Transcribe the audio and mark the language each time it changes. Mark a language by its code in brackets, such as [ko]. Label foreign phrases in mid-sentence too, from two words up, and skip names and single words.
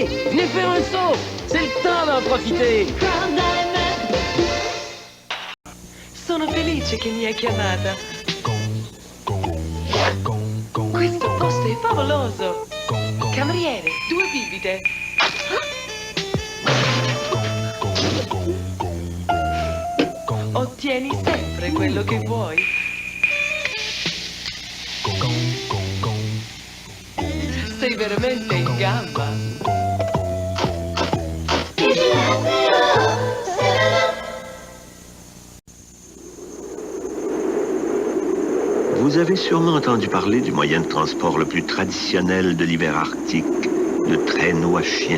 [fr] Venez faire un saut. C'est le temps d'en profiter. Crown Diamond. [it] Sono felice che mi hai chiamata. Questo posto è favoloso. Cameriere, 2 bibite. Ottieni sempre quello che vuoi. Sei veramente in gamba. [fr] Vous avez sûrement entendu parler du moyen de transport le plus traditionnel de l'hiver arctique, le traîneau à chien.